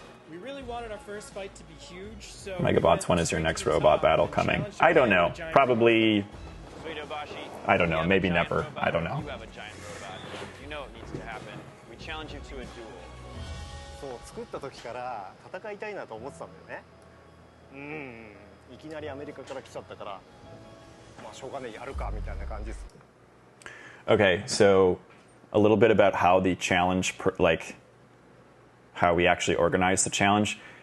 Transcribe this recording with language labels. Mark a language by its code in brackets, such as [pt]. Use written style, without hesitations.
[en] We really wanted our first fight to be huge, so Megabots, when is your next robot battle coming? I don't know. Probably, I don't know. Maybe never. I don't know. You have a giant robot. You know it needs to happen. We challenge you to a duel. [ja] そう作った時から戦いたいなと思ってたんだよね。いきなりアメリカから来ちゃったから、まあしょうがねえやるかみたいな感じです。 [en] Okay, so a little bit about how the challenge, like how we actually organized the challenge.